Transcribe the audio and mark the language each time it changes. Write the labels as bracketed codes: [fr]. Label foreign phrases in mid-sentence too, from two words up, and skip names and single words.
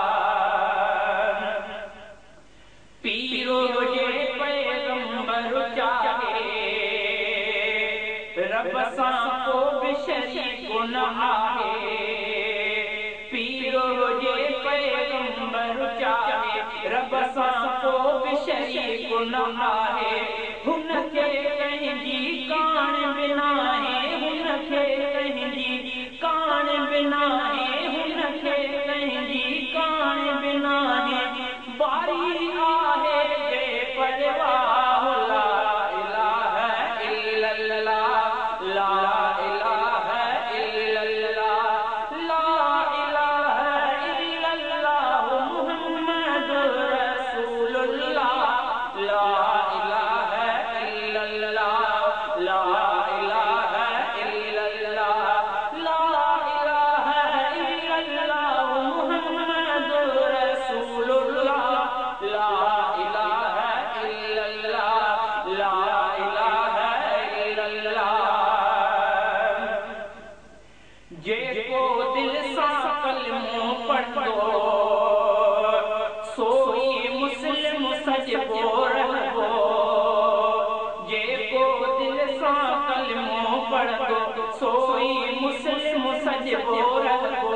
[sd] पीरो जे पैगंबर चाहे, रब सां को बि शरीक न आहे। पीरो जे पैगंबर चाहे, रब सां को बि शरीक न आहे। हुनखे कंहिंजी कान बिना आहे, हुनखे कंहिंजी कान बिना आहे, हुनखे कंहिंजी कान बिना आहे। बारी आहे जे परवाह, [ar] لا إله إلا الله، لا إله إلا الله، لا إله إلا الله محمد رسول الله، لا إله إلا الله، لا إله إلا الله، لا إله إلا الله محمد رسول الله، لا إله إلا الله، لا إله إلا الله. [sd] जेको दिल सां कलमो पढ़ंदो, सोई मुस्लिम सजबो रहबो। जेको दिल सां कलमो पढ़ंदो, सोई मुस्लिम सजबो रहबो।